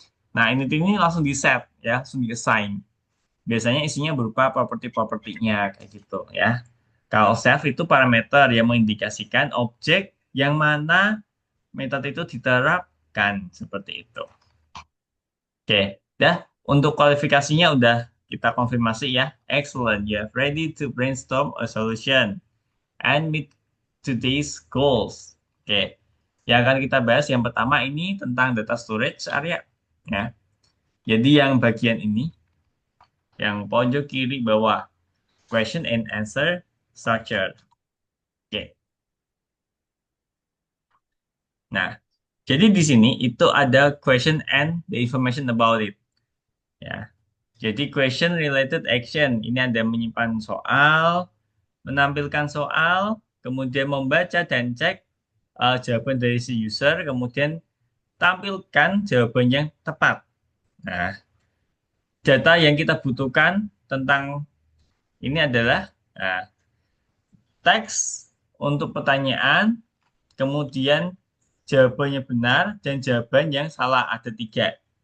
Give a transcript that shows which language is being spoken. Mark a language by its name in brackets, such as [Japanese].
[Indonesian] Nah ini langsung di set ya, langsung di assign. Biasanya isinya berupa properti-propertinya kayak gitu ya. Kalau self itu parameter yang mengindikasikan objek yang mana metode itu diterapkan seperti itu. Oke, dah untuk kualifikasinya udah Kita konfirmasi ya. [English] Excellent. You have ready to brainstorm a solution and meet today's goals. [Indonesian] Oke. Yang akan kita bahas yang pertama ini tentang data storage area. Ya. Jadi yang bagian ini, yang pojok kiri bawah, [English] question and answer structure. [Indonesian] Oke. Nah, jadi di sini itu ada [English] question and the information about it. [Indonesian] Ya. Jadi [English] question related action. [Indonesian] Ini ada menyimpan soal, menampilkan soal, kemudian membaca dan cek jawaban dari si user, kemudian tampilkan jawaban yang tepat. Nah, data yang kita butuhkan tentang ini adalah teks untuk pertanyaan, kemudian jawabannya benar dan jawaban yang salah ada tiga.